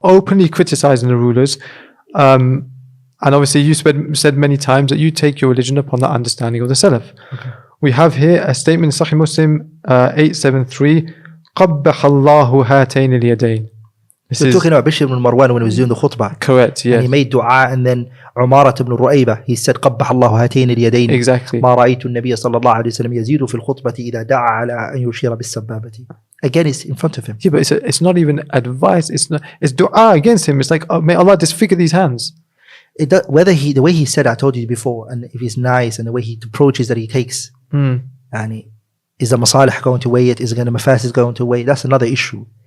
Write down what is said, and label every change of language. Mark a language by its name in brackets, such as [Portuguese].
[English] Openly criticizing the rulers, and obviously you said many times that you take your religion upon the understanding of the Salaf. We have here a statement in Sahih Muslim 873, [Arabic] قَبَّحَ اللَّهُ هَاتَيْنِ الْيَدَيْنِ. [English] We're talking about Bishr ibn Marwan when he was doing the khutbah. Correct, yes. And he made dua, and then Umarat ibn Ru'ayba, he said [Arabic] قَبَّحَ اللَّهُ هَاتَيْنِ الْيَدَيْنِ. [English] Exactly. [Arabic] مَا رَأَيْتُ النَّبِيَّ صلى الله عليه وسلم يزيد في الخطبة إذا دعا على أن يشير بالسبابة. [English] Again, it's in front of him. Yeah, but it's not even advice. It's dua against him. It's like, oh, may Allah disfigure these hands. The way he said, I told you before, and if he's nice, and the way he approaches that he takes, and is the masalih going to weigh it? Is the mafasid going to weigh? That's another issue.